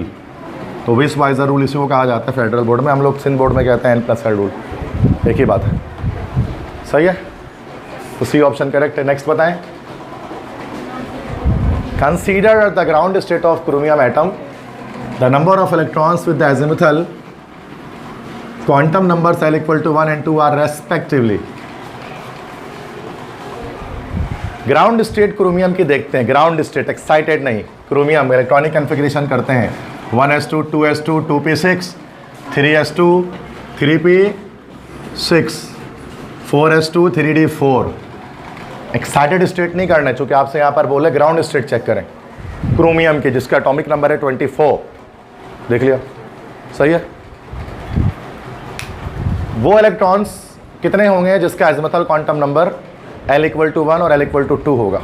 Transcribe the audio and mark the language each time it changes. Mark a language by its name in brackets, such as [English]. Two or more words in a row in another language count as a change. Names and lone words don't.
[Urdu] तो [English] Wiswesser rule [Urdu] اسی کو کہا جاتا ہے [English] federal board [Urdu] میں، ہم لوگ سندھ بورڈ میں کہتے ہیں n+l رول، ایک ہی بات ہے. صحیح ہے، تو [English] C option correct [Urdu] है। [English] नेक्स्ट बताएं। consider the ground state of chromium atom, the number of electrons with the azimuthal quantum numbers L = 1 and 2 are respectively। ground state chromium [Urdu] کی دیکھتے ہیں. [English] ground state, excited nahin, chromium electronic configuration [Urdu] کرتے ہیں [English] 1s2 2s2 2p6 3s2 3p6 4s2 3d4। excited state [Urdu] نہیں کرنا ہے، چونکہ آپ سے یہاں پر بولے [English] ground state check [Urdu] کریں کرومیم کی، جس کا [English] atomic number [Urdu] है 24। دیکھ لیا، صحیح ہے. وہ الیکٹرانز کتنے ہوں گے جس کا [English] azimuthal quantum number [Urdu] L = 1 اور L = 2 ہوگا.